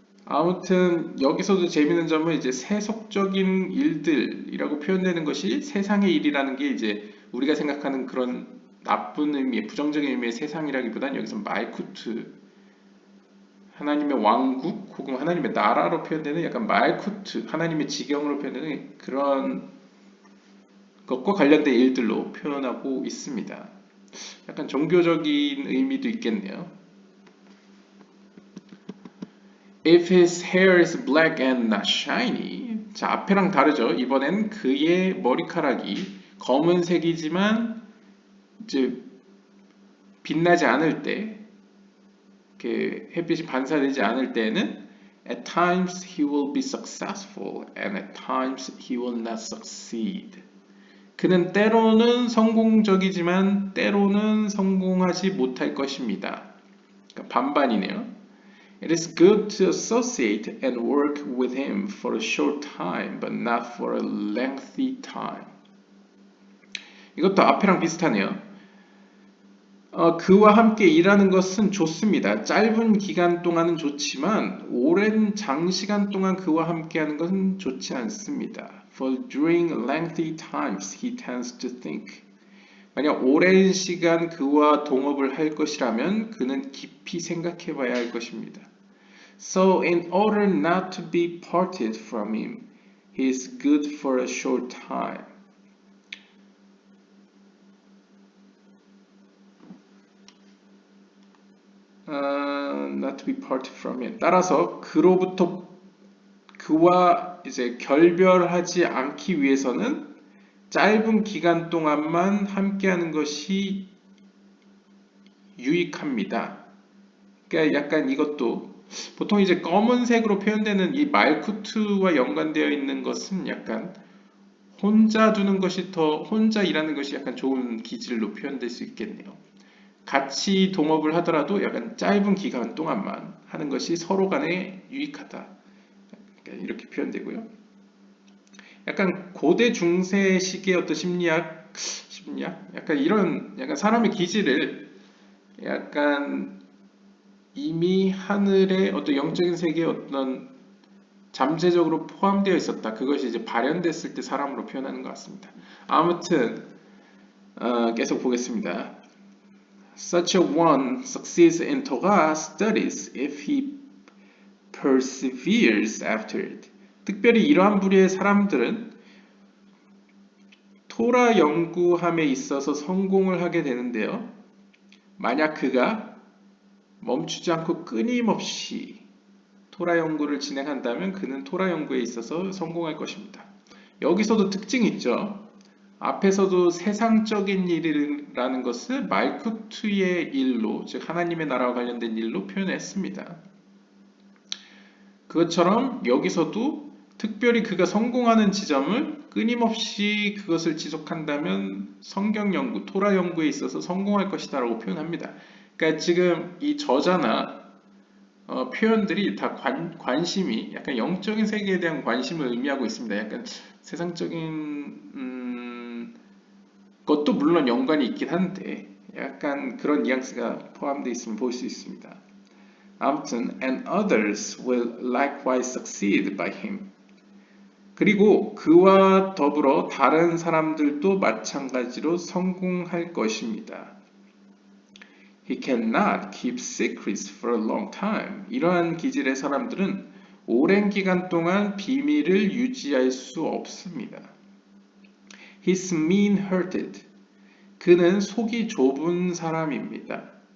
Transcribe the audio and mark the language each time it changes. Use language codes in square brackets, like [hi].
[ko] 아무튼 여기서도 재미있는 점은 이제 세속적인 일들이라고 표현되는 것이 세상의 일이라는 게 이제 우리가 생각하는 그런 나쁜 의미의 부정적인 의미의 세상이라기보다는 여기서 말쿠트, 하나님의 왕국 혹은 하나님의 나라로 표현되는 약간 말쿠트, 하나님의 지경으로 표현되는 그런 것과 관련된 일들로 표현하고 있습니다. 약간 종교적인 의미도 있겠네요. [en] If his hair is black and not shiny. [ko] 자, 앞에랑 다르죠. 이번엔 그의 머리카락이 검은색이지만 이제 빛나지 않을 때, 이렇게 햇빛이 반사되지 않을 때는 [en] at times he will be successful and at times he will not succeed. [ko] 그는 때로는 성공적이지만 때로는 성공하지 못할 것입니다. 그러니까 반반이네요. [en] It is good to associate and work with him for a short time, but not for a lengthy time. [ko] 이것도 앞이랑 비슷하네요. 그와 함께 일하는 것은 좋습니다. 짧은 기간 동안은 좋지만 오랜 장시간 동안 그와 함께 하는 것은 좋지 않습니다. [en] For during lengthy times he tends to think. [ko] 만약 오랜 시간 그와 동업을 할 것이라면 그는 깊이 생각해 봐야 할 것입니다. [en] So in order not to be parted from him, he is good for a short time. Not to be parted from him. [ko] 따라서 그로부터 그와 이제 결별하지 않기 위해서는 짧은 기간 동안만 함께하는 것이 유익합니다. 그러니까 약간 이것도 보통 이제 검은색으로 표현되는 이 말쿠트와 연관되어 있는 것은 약간 혼자 두는 것이 혼자 일하는 것이 약간 좋은 기질로 표현될 수 있겠네요. 같이 동업을 하더라도 약간 짧은 기간 동안만 하는 것이 서로 간에 유익하다. 그러니까 이렇게 표현되고요. 약간 고대 중세식의 어떤 심리학? 약간 이런 약간 사람의 기질을 약간 이미 하늘의 어떤 영적인 세계에 어떤 잠재적으로 포함되어 있었다. 그것이 이제 발현됐을 때 사람으로 표현하는 것 같습니다. 아무튼 계속 보겠습니다. [en] Such a one succeeds in Torah studies if he perseveres after it. [ko] 특별히 이러한 부류의 사람들은 토라 연구함에 있어서 성공을 하게 되는데요. 만약 그가 멈추지 않고 끊임없이 토라 연구를 진행한다면 그는 토라 연구에 있어서 성공할 것입니다. 여기서도 특징이 있죠. 앞에서도 세상적인 일이라는 것을 말쿠투의 일로, 즉 하나님의 나라와 관련된 일로 표현했습니다. 그것처럼 여기서도 특별히 그가 성공하는 지점을 끊임없이 그것을 지속한다면 성경 연구, 토라 연구에 있어서 성공할 것이다 라고 표현합니다. 그러니까 지금 이 저자나 표현들이 다 관심이 약간 영적인 세계에 대한 관심을 의미하고 있습니다. 약간 세상적인 것도 물론 연관이 있긴 한데 약간 그런 뉘앙스가 포함되어 있으면 볼 수 있습니다. 아무튼 [en] and others will likewise succeed by him. [ko] 그리고 그와 더불어 다른 사람들도 마찬가지로 성공할 것입니다. [en] He cannot keep secrets for a long time. [ko] 이러한 기질의 사람들은 오랜 기간 동안 비밀을 유지할 수 없습니다. [en] He's mean-hearted. [ko] 그는 속이 좁은 사람입니다.